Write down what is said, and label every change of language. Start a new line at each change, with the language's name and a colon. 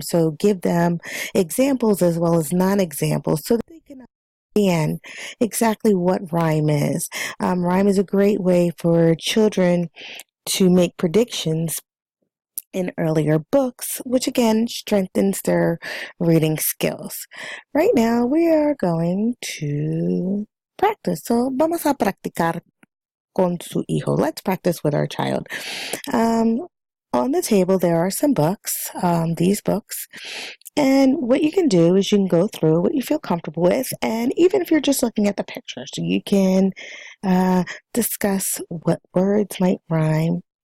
English: So give them examples as well as non-examples so that they can understand exactly what rhyme is. Rhyme is a great way for children to make predictions in earlier books, which again strengthens their reading skills. Right now, we are going to practice.
Spanish: So, vamos a practicar con su hijo.
English: Let's practice with our child. On the table, there are some books, these books. And what you can do is you can go through what you feel comfortable with. And even if you're just looking at the pictures, you can discuss what words might rhyme.